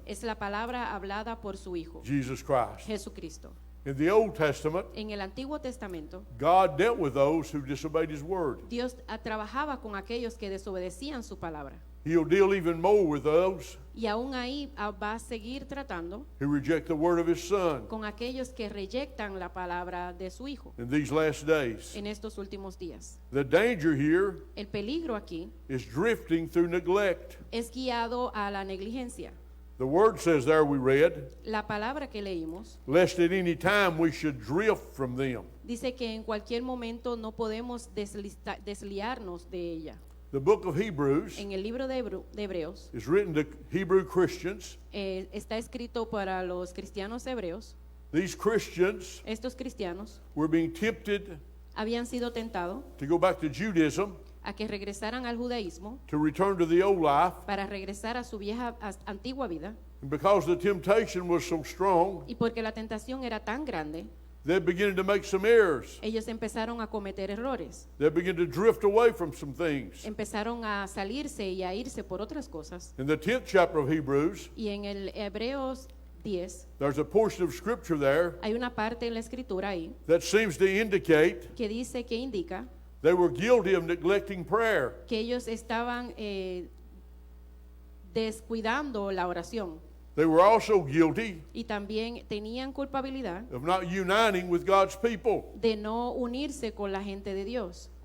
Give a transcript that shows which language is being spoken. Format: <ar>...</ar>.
<es>Es la palabra hablada por su Hijo,</es> <en>Jesus Christ?</en> <es>Jesucristo.</es> <en>In the Old Testament,</en> <es>En el Antiguo Testamento,</es> <en>God dealt with those who disobeyed His word.</en> <es>Dios trabajaba con aquellos que desobedecían su palabra.</es> <en>He'll deal even more with those</en> <es>Y aún ahí va a seguir tratando</es> <en>who reject the word of His Son</en> <es>con aquellos que reyectan la palabra de su Hijo</es> <en>in these last days.</en> <es>en estos últimos días.</es> <en>The danger here</en> <es>El peligro aquí</es> <en>is drifting through neglect.</en> <es>es guiado a la negligencia.</es> <en>The word says there, we read,</en> <es>La palabra que leímos</es> <en>lest at any time we should drift from them.</en> <es>dice que en cualquier momento no podemos desliarnos de ella.</es> <en>The book of Hebrews</en> <es>En el libro de Hebreos</es> <en>is written to Hebrew Christians.</en> <es>está escrito para los cristianos hebreos.</es> <en>These Christians</en> <es>Estos cristianos</es> <en>were being tempted</en> <es>habían sido tentados</es> <en>to go back to Judaism,</en> <es>a que regresaran al judaísmo</es> <en>to return to the old life.</en> <es>para regresar a su vieja antigua vida,</es> <en>And because the temptation was so strong,</en> <es>y porque la tentación era tan grande,</es> <en>they began to make some errors.</en> <es>ellos empezaron a cometer errores,</es> <en>They began to drift away from some things.</en> <es>empezaron a salirse y a irse por otras cosas.</es> <en>In the 10th chapter of Hebrews,</en> <es>Y en el Hebreos 10</es> <en>there's a portion of scripture there</en> <es>hay una parte en la escritura ahí</es> <en>that seems to indicate</en> <es>que dice, que indica</es> <en>they were guilty of neglecting prayer.</en> <es>que ellos estaban descuidando la oración</es> <en>They were also guilty</en> <es>y también tenían culpabilidad</es> <en>of not uniting with God's people.</en> <es>de no unirse con la gente de Dios.</es>